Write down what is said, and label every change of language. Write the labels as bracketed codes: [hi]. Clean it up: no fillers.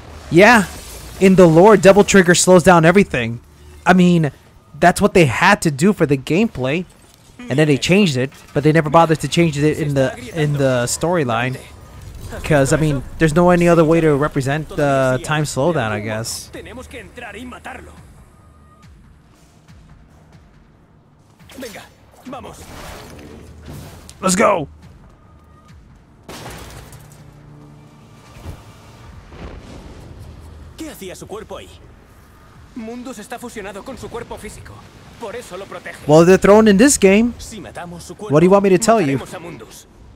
[en] Yeah, in the lore, Double Trigger slows down everything. I mean, that's what they had to do for the gameplay. And then they changed it, but they never bothered to change it in the storyline. Because, I mean, there's no any other way to represent the time slowdown, I guess. [es] Tenemos que entrar y matarlo. Venga, vamos. [en] Let's go! [es] ¿Qué hacía su cuerpo ahí? Mundus está fusionado con su cuerpo físico. Por eso lo protege. [en] Well, they're thrown in this game. [es] Si matamos su cuerpo, [en] What do you want me to tell you? [es] mataremos a Mundus.